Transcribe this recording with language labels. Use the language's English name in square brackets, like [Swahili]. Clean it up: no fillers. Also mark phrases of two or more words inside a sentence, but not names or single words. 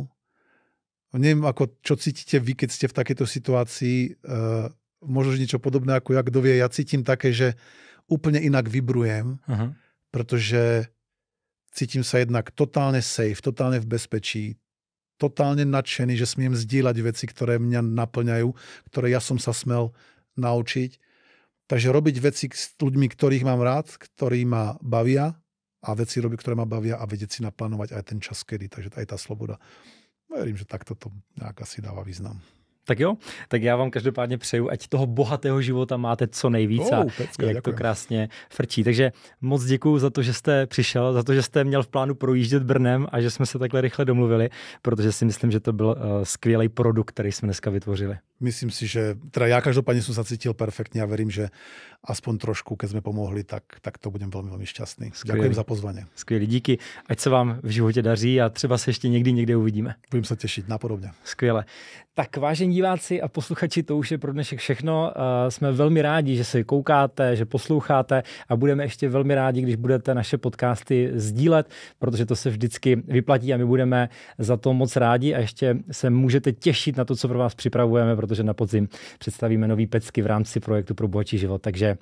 [Slovak] Neviem, čo cítite vy, keď ste v takejto situácii, možno niečo podobné ako ja, kto vie, ja cítim také, že úplne inak vibrujem, pretože cítim sa jednak totálne safe, totálne v bezpečí, totálne nadšený, že smiem zdieľať veci, ktoré mňa naplňajú, ktoré ja som sa smel naučiť. Takže robiť veci s ľuďmi, ktorých mám rád, ktorí ma bavia a veci robiť, ktoré ma bavia a vedieť si naplánovať aj ten čas, kedy. Takže aj tá sloboda. Verím, že takto to [Czech] nějak asi dává význam. Tak jo, tak já vám každopádně přeju, ať toho bohatého života máte co nejvíc a jak to krásně frčí. Takže moc děkuju za to, že jste přišel, za to, že jste měl v plánu projíždět Brnem a že jsme se takhle rychle domluvili, protože si myslím, že to byl skvělý produkt, který jsme dneska vytvořili. Myslím si, [Slovak] že teda ja každopádne som sa cítil perfektne a verím, že aspoň trošku, keď sme pomohli, tak to budem veľmi, veľmi šťastný. [Czech] Skvělý. [Slovak] Ďakujem za pozvanie. [Czech] Skvělý, díky. Ať se vám v životě daří a třeba se ještě někde uvidíme. [Slovak] Budem sa tešiť, napodobne. [Czech] Skvěle. Tak vážení diváci a posluchači, to už je pro dnešek všechno. Jsme velmi rádi, že se koukáte, že posloucháte a budeme ještě velmi rádi, když budete naše podcasty sdílet, protože to se vždycky vyplatí a my budeme za to moc rádi a ještě se můžete těšit na to, co pro vás připravujeme, protože na podzim představíme nový pecky v rámci projektu Pro bohatší život.